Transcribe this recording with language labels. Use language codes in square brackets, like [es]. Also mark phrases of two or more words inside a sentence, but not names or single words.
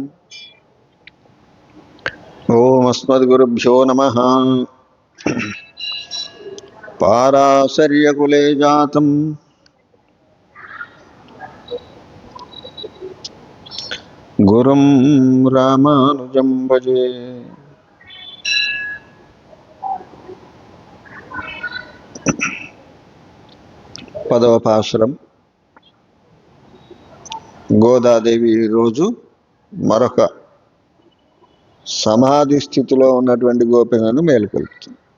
[sa] ओम अस्मद्गुरुभ्यो नमः। पाराशर्यकुले जातं गुरुं रामानुजं भजे। [te] పదవ పాసురం. గోదాదేవి రోజు మరొక సమాధి స్థితిలో ఉన్నటువంటి గోపికను మేలుకొల్పుతుంది.